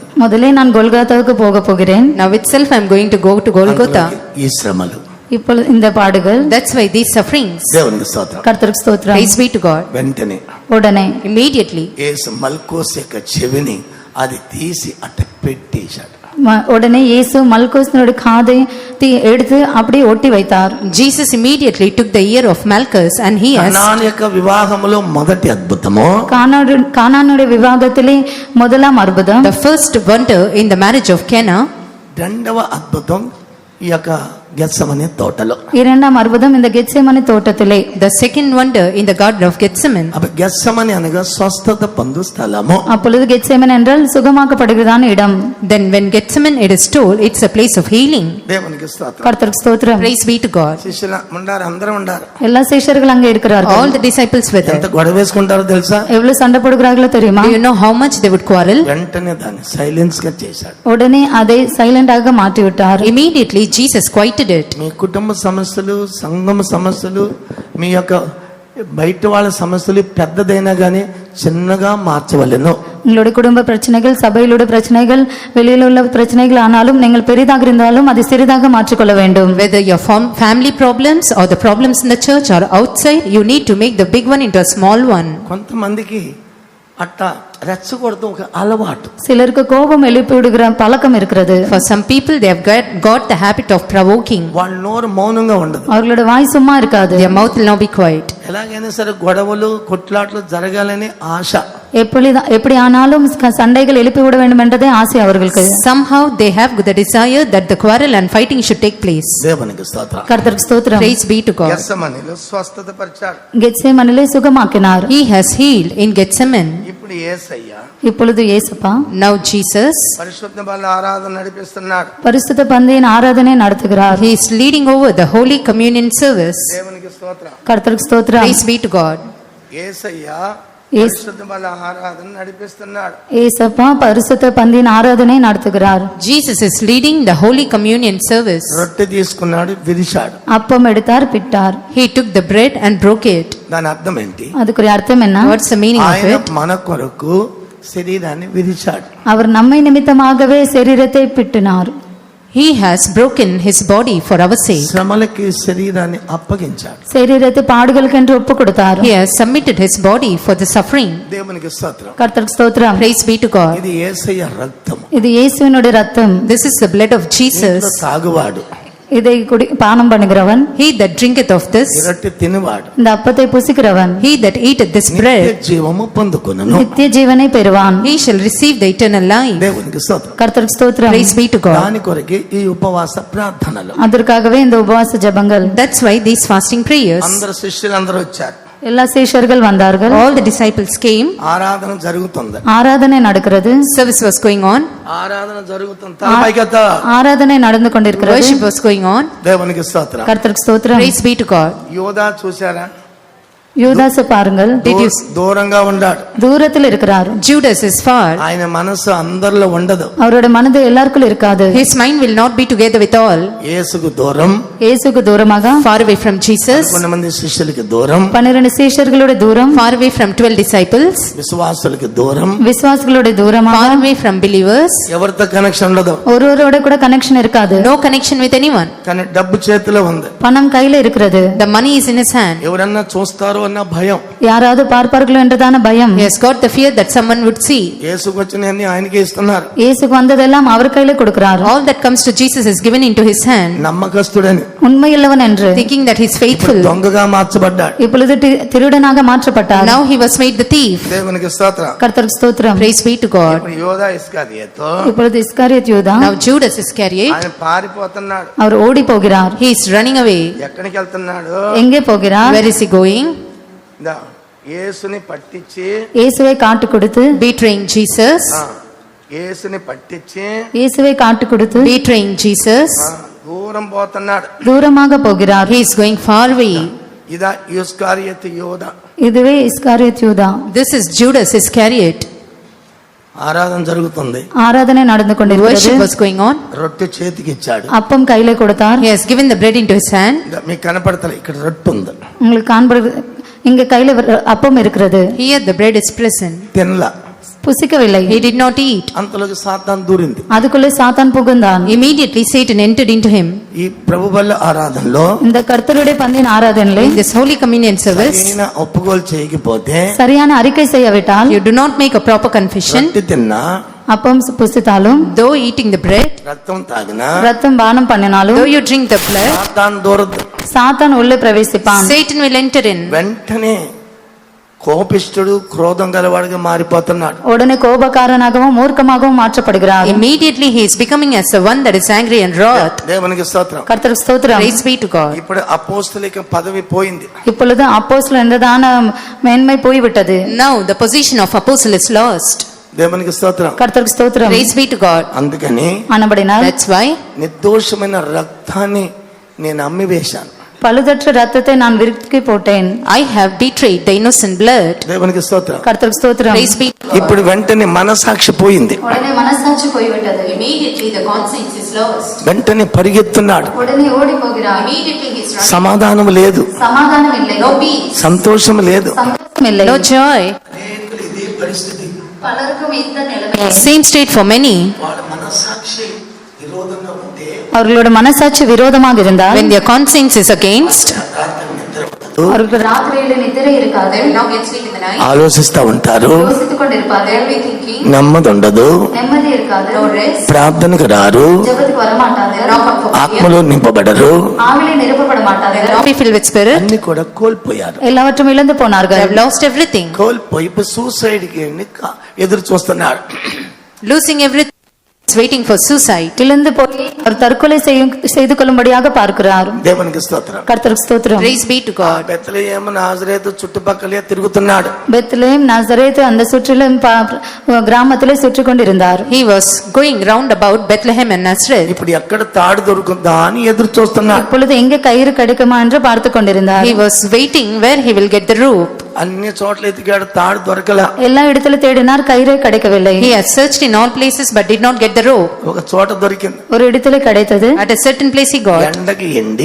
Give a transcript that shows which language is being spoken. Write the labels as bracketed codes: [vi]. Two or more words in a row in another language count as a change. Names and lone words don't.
[ta] முதலே நான் கொல்கத்தாவுக்கு போக போகிறேன். [en] Now itself I am going to go to Golgotha. [te] ఈ శ్రమలు, [ta] இப்பொழுது இந்த பாடுகள். [en] That's why these sufferings. [te] దేవునికి స్తోత్రం. [ta] கர்த்தருக்கு ஸ்தோத்திரம். [en] Praise be to God. [te] వెంటనే [ta] உடனே [en] Immediately [te] యేసు మల్కోస్ యొక్క చెవిని అది తీసి అట్ట పెట్టేశాడు. [ta] உடனே இயேசு மல்கோஸ்னுடைய காதை எடுத்து அப்படியே ஒட்டி வைத்தார். [en] Jesus immediately took the ear of Malchus and he has [te] కనాను యొక్క వివాహములో మొదటి అద్భుతము, [ta] கானானுடைய விவாதத்திலே முதலாம் அற்புதம். [en] the first wonder in the marriage of Cana. [te] రెండవ అద్భుతం ఈ యొక్క గెత్సెమనే తోటలో. [ta] இரண்டாம் அற்புதம் இந்த கெத்செமனே தோட்டத்திலே. [en] The second wonder in the garden of Gethsemane. [te] అప్పుడు గెత్సెమనే అనగా స్వస్థత పొందు స్థలము. [ta] அப்பொழுது கெத்செமனே என்றால் சுகமாக்கப்படுகிறதான இடம். [en] Then when Gethsemane it is told, it's a place of healing. [te] దేవునికి స్తోత్రం. [ta] கர்த்தருக்கு ஸ்தோத்திரம். [en] Praise be to God. [te] శిష్యులు ఉండారు, అందరూ ఉండారు. [ta] எல்லா சீஷர்கள் அங்கே இருக்கிறார்கள். [en] All the disciples were [te] ఎంత [en] there. [te] గొడవ వేసుకుంటారో తెలుసా? [ta] எவ்வளவு சண்டை போடுகிறார்களோ தெரியுமா? [en] Do you know how much they would quarrel? [te] వెంటనే దాన్ని సైలెన్స్ గా చేశాడు. [ta] உடனே அதை சைலண்டாக மாற்றி விட்டார். [en] Immediately Jesus quieted it. [te] మీ కుటుంబ సమస్యలు, సంఘం సమస్యలు, మీ యొక్క బయట వాళ్ళ సమస్యలు పెద్దదైనా గానీ చిన్నగా మార్చవలెను. [ta] உங்களுடைய குடும்ப பிரச்சனைகள், சபையிலுடைய பிரச்சனைகள், வெளியில் உள்ள பிரச்சனைகள் ஆனாலும் நீங்கள் பெரிதாக இருந்தாலும் அதை சிறிதாக மாற்றிக்கொள்ள வேண்டும். [en] Whether your family problems or the problems in the church or outside, you need to make the big one into a small one. [te] కొంతమందికి అట్టా రెచ్చగొడతాం ఒక అలవాటు. [ta] சிலருக்கு கோபம் எழுப்பி விடுகிற பழக்கம் இருக்கிறது. [en] For some people, they have got the habit of provoking. [te] వాళ్ళ నోరు మౌనంగా ఉండదు. [ta] அவர்களோட வாய் சும்மா இருக்காது. [en] Their mouth will not be quiet. [te] ఎలాగైనా సరే గొడవలు కొట్లాట్లు జరగాలని ఆశ. [ta] எப்படி ஆனாலும் சண்டைகள் எழுப்பி விட வேண்டும் என்றதே ஆசை அவர்களுக்கு. [en] Somehow they have the desire that the quarrel and fighting should take place. [te] దేవునికి స్తోత్రం. [ta] கர்த்தருக்கு ஸ்தோத்திரம். [en] Praise be to God. [te] గెత్సెమనీలో స్వస్థతపరిచాడు. [ta] கெத்சேமனியில் சுகமாக்கினார். [en] He has healed in Gethsemane. [te] ఇప్పుడు యేసయ్య [ta] இப்பொழுது இயேசுப்பா [en] Now Jesus, [te] పరిశుద్ధ బల ఆరాధన నడిపిస్తున్నాడు. [ta] பரிசுத்த பந்தியின் ஆராதனை நடத்துகிறார். [en] he is leading over the Holy Communion service. [te] దేవునికి స్తోత్రం. [ta] கர்த்தருக்கு ஸ்தோத்திரம். [en] Praise be to God. [te] యేసయ్య యేసు పరిశుద్ధ బల ఆరాధన నడిపిస్తున్నాడు. [ta] ஏசப்பா பரிசுத்த பந்தியின் ஆராதனை நடத்துகிறார். [en] Jesus is leading the Holy Communion service. [te] రొట్టె తీసుకున్నాడు, విరిచాడు. [ta] அப்பம் எடுத்தார், பிட்டார். [en] He took the bread and broke it. [te] దాని అర్థం ఏంటి? [ta] அதுக்குரிய அர்த்தம் என்ன? [en] What's the meaning of [te] ఆయన [en] it? [te] మన కొరకు శరీరాన్ని విరిచాడు. [ta] அவர் நம்மை நிமித்தமாகவே శరీரத்தை பிட்டினார். [en] He has broken his body for our sake. [te] శ్రమలకి శరీరాన్ని అప్పగించాడు. [ta] శరీரத்தை பாடுகளுக்கென்று ஒப்பு கொடுத்தார். [en] He has submitted his body for the suffering. [te] దేవునికి స్తోత్రం. [ta] கர்த்தருக்கு ஸ்தோத்திரம். [en] Praise be to God. [te] ఇది యేసయ్య రక్తం. [ta] இது இயேசுவினுடைய ரத்தம். [en] This is the blood of Jesus. [te] ఇంట్లో తాగువాడు, [ta] இதை பானம் பண்ணுகிறவன், [en] He that drinketh of this, [te] ఈ రొట్టె తినువాడు [ta] இந்த அப்பத்தை புசிக்கிறவன் [en] he that eateth this [te] నిత్య [en] bread, [te] జీవము పొందుకొనును. [ta] நித்திய ஜீவனை பெறுவான். [en] he shall receive the eternal life. [te] దేవునికి స్తోత్రం. [ta] கர்த்தருக்கு ஸ்தோத்திரம். [en] Praise be to God. [te] దాని కొరకే ఈ ఉపవాస ప్రార్థనలు. [ta] அதற்காகவே இந்த உபவாச ஜெபங்கள். [en] That's why these fasting prayers, [te] అందరు శిష్యులందరూ వచ్చారు. [ta] எல்லா சீஷர்கள் வந்தார்கள். [en] all the disciples came, [te] ఆరాధన జరుగుతుంది. [ta] ஆராதனை நடக்கிறது. [en] service was going on, [te] ఆరాధన జరుగుతుంది. తలపైకెత్త. [ta] ஆராதனை நடந்து கொண்டிருக்கிறது. [en] worship was going on. [te] దేవునికి స్తోత్రం. [ta] கர்த்தருக்கு ஸ்தோத்திரம். [en] Praise be to God. [te] యోధా చూశారా? [ta] யூதாசை பாருங்கள், [en] Did you [te] దూరంగా ఉన్నాడు. [ta] தூரத்தில் இருக்கிறார். [en] Judas is far. [te] ఆయన మనసు అందరిలో ఉండదు. [ta] அவருடைய மனது எல்லாருக்கும் இருக்காது. [en] His mind will not be together with all. [te] యేసుకు దూరం, [ta] இயேசுக்கு தூரமாக, [en] Far away from Jesus, [te] కొంతమంది శిష్యులకి దూరం, [ta] 12 சீஷர்களுடைய தூரம், [en] far away from 12 disciples, [te] విశ్వాసులకి దూరం. [ta] விசுவாசிகளுடைய தூரமாக, [en] far away from believers. [te] ఎవరితో కనెక్షన్ ఉండదు. [ta] ஒருவரோட கூட கனெக்ஷன் இருக்காது. [en] No connection with anyone. [te] కానీ డబ్బు చేతిలో ఉంది. [ta] பணம் கையில இருக்கிறது. [en] The money is in his hand. [te] ఎవరన్నా చూస్తారో అన్న భయం. [ta] யாராவது பார்ப்பார்களோ என்றதான பயம். [en] He has got the fear that someone would see. [te] యేసుకు వచ్చినన్ని ఆయనకే ఇస్తున్నారు. [ta] இயேசுக்கு வந்ததெல்லாம் அவர் கையில கொடுக்கிறார். [en] All that comes to Jesus is given into his hand, [te] నమ్మకస్తుడని, [ta] உண்மையுள்ளவன் என்று. [en] thinking that he is faithful. [te] దొంగగా మార్చబడ్డాడు. [ta] இப்பொழுது திருடனாக மாற்றப்பட்டார். [en] Now he was made the thief. [te] దేవునికి స్తోత్రం. [ta] கர்த்தருக்கு ஸ்தோத்திரம். [en] Praise be to God. [te] ఇప్పుడు యోధా ఇస్కరియోతు [ta] இப்பொழுது இஸ்காரியத் யூதா, [en] Now Judas Iscariot, [te] ఆయన పారిపోతున్నాడు. [ta] அவர் ஓடி போகிறார். [en] he is running away. [te] ఎక్కడికి వెళ్తున్నాడు? [ta] எங்கே போகிறார்? [en] Where is he going? [te] దా, యేసుని పట్టించి, [ta] இயேசுவை காட்டு கொடுத்து, [en] Betraying Jesus. [te] ఆ, యేసుని పట్టించి, [ta] இயேசுவை காட்டு கொடுத்து [en] Betraying Jesus. [te] ఆ, దూరం పోతున్నాడు. [ta] தூரமாக போகிறார். [en] He is going far away. [te] ఇదా ఇస్కరియోతు యోధా. [ta] இதுவே இஸ்காரியத் யூதா. [en] This is Judas Iscariot. [te] ఆరాధన జరుగుతుంది. [ta] ஆராதனை நடந்து [en] Worship [ta] கொண்டிருக்கிறது. [en] was going on. [te] రొట్టె చేతికి ఇచ్చాడు. [ta] அப்பம் கையில கொடுத்தார். [en] He has given the bread into his hand. [te] ఇదా, మీకు కనపడతలే, ఇక్కడ రొట్టె ఉంది. [ta] உங்களுக்கு காண்பது, இங்க கையில அப்பம் இருக்கிறது. [en] Here the bread is present. [te] తినలా. [ta] புசிக்கவில்லை. [en] He did not eat. [te] అంతలోకి సాతాను దూరింది. [ta] அதுக்குள்ளே சாத்தான் புகுந்தான். [en] Immediately Satan entered into him. [te] ఈ ప్రభు బల్ల ఆరాధనలో [ta] இந்த கர்த்தருடைய பந்தின் ஆராதனையிலே [en] In this Holy Communion service, [te] సరైన ఒప్పుకోలు చేయకపోతే [ta] சரியான அறிக்கை செய்யவிட்டால், [en] you do not make a proper confession. [te] రొట్టె తిన్నా, [ta] அப்பம் புசித்தாலும், [en] Though eating the bread, [te] రక్తం తాగినా, [ta] ரத்தம் பானம் பண்ணினாலும், [en] though you drink the blood, [te] సాతాను దూరదు. [ta] சாத்தான் உள்ளே பிரவேசிப்பான். [en] Satan will enter in. [te] వెంటనే కోపిష్ఠుడు, క్రోధం గలవాడిగా మారిపోతున్నాడు. [ta] உடனே கோபக்காரனாகவும் மூர்க்கமாகவும் மாற்றப்படுகிறார். [en] Immediately he is becoming as the one that is angry and wrath. [te] దేవునికి స్తోత్రం. [ta] கர்த்தருக்கு ஸ்தோத்திரம். [en] Praise be to God. [te] ఇప్పుడు అపోస్తలిక పదవి పోయింది. [ta] இப்பொழுது அப்போஸ்தலர் என்றதான மேன்மை போய்விட்டது. [en] Now the position of apostle is lost. [te] దేవునికి స్తోత్రం. [ta] கர்த்தருக்கு ஸ்தோத்திரம். [en] Praise be to God. [te] అందుకని [ta] ஆனபடினால் [en] That's why [te] నిర్దోషమైన రక్తాన్ని నేను అమ్మివేశాను. [ta] பழுதற்ற ரத்தத்தை நான் விற்கி போட்டேன். [en] I have betrayed the innocent blood. [te] దేవునికి స్తోత్రం. [ta] கர்த்தருக்கு ஸ்தோத்திரம். [en] Praise be to God. [te] ఇప్పుడు వెంటనే మనసాక్షి పోయింది. [ta] உடனே மனசாட்சி போய்விட்டது. [en] Immediately the conscience is lost. [te] వెంటనే పరిగెత్తున్నాడు. [ta] உடனே ஓடி போகிறார். [en] Immediately he is running. [te] సమాధానం లేదు, [ta] சமாதானம் இல்லை. [en] No peace. [te] సంతోషం లేదు. [ta] சந்தோஷம் இல்லை. [en] No joy. [te] ఇదే పరిస్థితి. [ta] பலருக்கும் இந்த நிலைமை. [en] Same state for many. [te] వాళ్ళ మనసాక్షి విరోధంగా ఉంటే [ta] அவர்களோட மனசாட்சி விரோதமாக இருந்தால், [en] When their conscience is against, [ta] அவர்களுக்கு ராத்திரியில நித்திரை இருக்காது. [en] they will not get sleep in the night. [te] ఆలోచిస్తా ఉంటారు. [ta] யோசித்துக் கொண்டிருப்பார்கள். [en] They will be thinking, [te] నెమ్మది ఉండదు, [ta] நிம்மதி இருக்காது. [en] no rest, [te] ప్రార్థనకు రారు. [ta] ஜெபத்துக்கு வரமாட்டாங்க. [en] not come for [te] ఆ ఆత్మలో నింపబడరు, [ta] ஆவிலே நிரப்பப்பட மாட்டார்கள், [en] Not be filled with spirit. [te] అన్ని కూడా కోల్పోయారు. [ta] எல்லாவற்றும் இழந்து [en] They [ta] போனார்கள். [en] have lost everything. [te] కోల్పోయి ఇప్పుడు సూసైడ్ కి ఎదురు చూస్తున్నాడు. [en] Losing everything. Is waiting for suicide. [ta] இழந்து போய் அவர் தற்கொலை செய்து கொள்ளும்படியாக பார்க்கிறார். [te] దేవునికి స్తోత్రం. [ta] கர்த்தருக்கு ஸ்தோத்திரம். [en] Praise be to God. [te] బెత్లెహేము నాజరేతు చుట్టుపక్కలే తిరుగుతున్నాడు. [ta] பெத்லெஹேம் நசரேத் அந்த சுற்றிலும் கிராமத்திலே சுற்றி கொண்டிருந்தார். [en] He was going round about Bethlehem and Nazareth. [te] ఇప్పుడు ఎక్కడ తాడు దొరుకుతుందా అని ఎదురు చూస్తున్నాడు. [ta] இப்பொழுது எங்கே கயிறு கிடைக்குமா என்று பார்த்து கொண்டிருந்தார். [en] He was waiting where he will get the rope. [te] అన్ని చోట్ల ఎతికాడు, తాడు దొరకల. [ta] எல்லா இடத்துல தேடினார், கயிறே கிடைக்கவில்லை. [en] He has searched in all places but did not get the rope. [te] ఒక చోట దొరికింది. [ta] ஒரு இடத்துல கிடைத்தது. [en] At a certain place he got. [te] ఎండకి ఎండి,